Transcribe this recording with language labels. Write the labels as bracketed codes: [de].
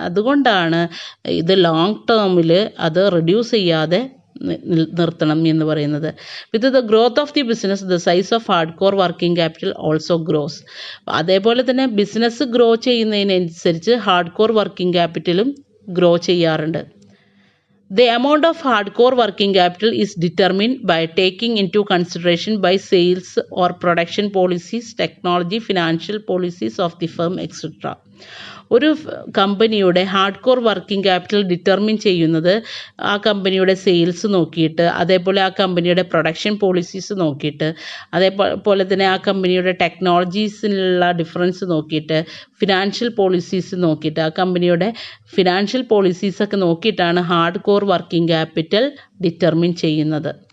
[ml] അതുകൊണ്ടാണ് ഇത് ലോങ് ടേമിൽ അത് റെഡ്യൂസ് ചെയ്യാതെ നിർത്തണം എന്ന് പറയുന്നത്. [en] With the growth of the business the size of hard core working capital also grows. [ml] അതേപോലെ തന്നെ business grow ചെയ്യുന്നതിനനുസരിച്ച് hard core working ക്യാപിറ്റലും grow ചെയ്യാറുണ്ട്. [en] The amount of hardcore working capital is determined by taking into consideration by sales or production policies, technology, financial policies of the firm, etc. [ml] ഒരു കമ്പനിയുടെ hard core working capital determine ചെയ്യുന്നത് ആ കമ്പനിയുടെ sales നോക്കിയിട്ട്, അതേപോലെ ആ കമ്പനിയുടെ പ്രൊഡക്ഷൻ പോളിസീസ് നോക്കിയിട്ട്, അതേപോലെ തന്നെ ആ കമ്പനിയുടെ ടെക്നോളജീസിലുള്ള ഡിഫറൻസ് നോക്കിയിട്ട്, ഫിനാൻഷ്യൽ പോളിസീസ് നോക്കിയിട്ട്, ആ കമ്പനിയുടെ ഫിനാൻഷ്യൽ പോളിസീസൊക്കെ നോക്കിയിട്ടാണ് hard core working capital determine ചെയ്യുന്നത്.